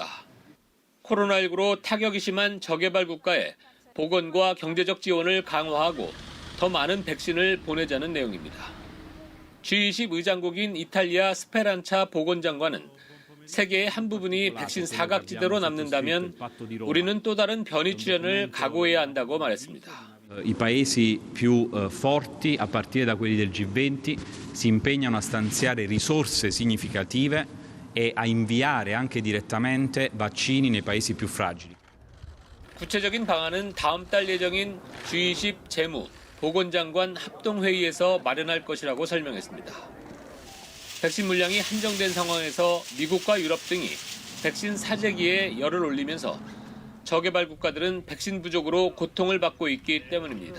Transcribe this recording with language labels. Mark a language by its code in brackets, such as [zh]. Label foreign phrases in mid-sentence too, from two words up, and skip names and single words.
[ko] 코로나19로 타격이 심한 저개발 국가에 보건과 경제적 지원을 강화하고 더 많은 백신을 보내자는 내용입니다. G20 의장국인 이탈리아 스페란차 보건장관은 세계의 한 부분이 백신 사각지대로 남는다면 우리는 또 다른 변이 출현을 각오해야 한다고 말했습니다. [it] I paesi più forti, a partire da quelli del G20, si impegnano a stanziare risorse significative e a inviare anche direttamente vaccini nei paesi più fragili. [ko] 구체적인 방안은 다음 달 예정인 G20 재무, 보건장관 합동회의에서 마련할 것이라고 설명했습니다. 백신 물량이 한정된 상황에서 미국과 유럽 등이 백신 사재기에 열을 올리면서 저개발 국가들은 백신 부족으로 고통을 받고 있기 때문입니다.